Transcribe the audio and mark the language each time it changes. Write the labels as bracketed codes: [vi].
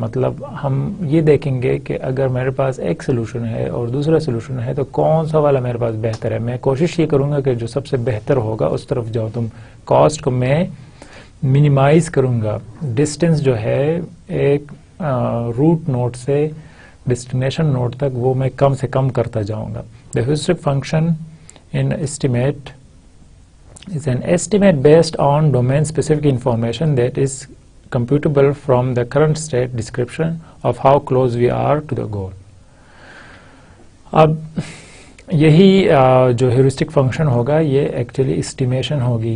[ur] مطلب ہم یہ دیکھیں گے کہ اگر میرے پاس ایک سولوشن ہے اور دوسرا سولوشن ہے تو کون سا والا میرے پاس بہتر ہے. میں کوشش یہ کروں گا کہ جو سب سے بہتر ہوگا اس طرف جاؤ. تم کاسٹ کو میں منیمائز کروں گا. ڈسٹینس جو ہے ایک روٹ نوڈ سے ڈیسٹینیشن نوڈ تک وہ میں کم سے کم کرتا جاؤں گا. [en] The heuristic function in estimate is an estimate based on domain specific information that is computable from the current state description of how close we are to the goal. [ur] اب یہی جو heuristic function ہوگا یہ actually estimation ہوگی.